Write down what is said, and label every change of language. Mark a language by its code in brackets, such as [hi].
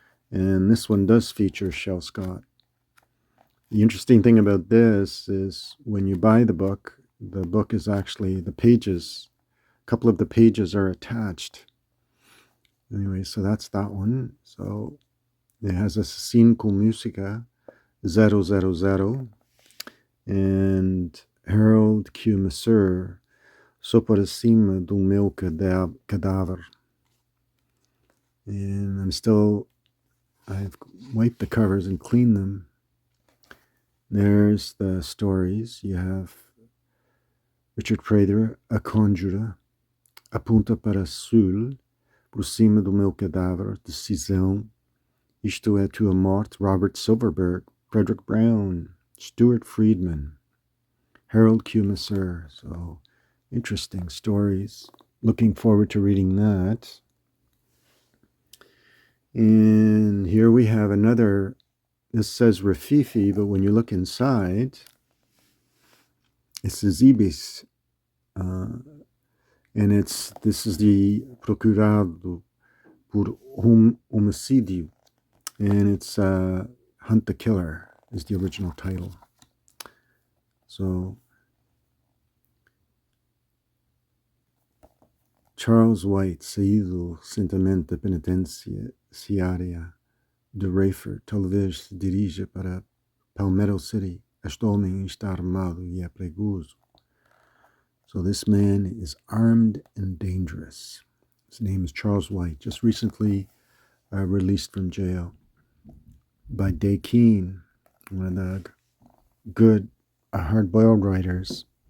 [en] And this one does feature Shel Scott. The interesting thing about this is when you buy the book is actually the pages, a couple of the pages are attached. Anyway, so that's that one. So it has a Cinco Musica 000 and Harold Q. [pt] Messer, Só por cima do meu cadáver. [en] And I've wiped the covers and cleaned them. There's the stories. You have Richard Prather, A Conjura, Apunta para Sul, Por cima do meu cadáver, Decisão, Isto é tua morte, Robert Silverberg, Frederick Brown, Stuart Friedman, Harold Q. Messer. So interesting stories. Looking forward to reading that. And here we have another. This says Rafifi, but when you look inside, it says Ibis. And this is the Procurado por Homicídio. And it's Hunt the Killer is the original title. [pt] So Charles White, saído recentemente da penitenciária de Rayford, talvez se dirija para Palmetto City. Este homem está armado e é perigoso. [en] So this man is armed and dangerous. His name is Charles White, just recently released from jail by Day Keane, one of the good hard-boiled writers.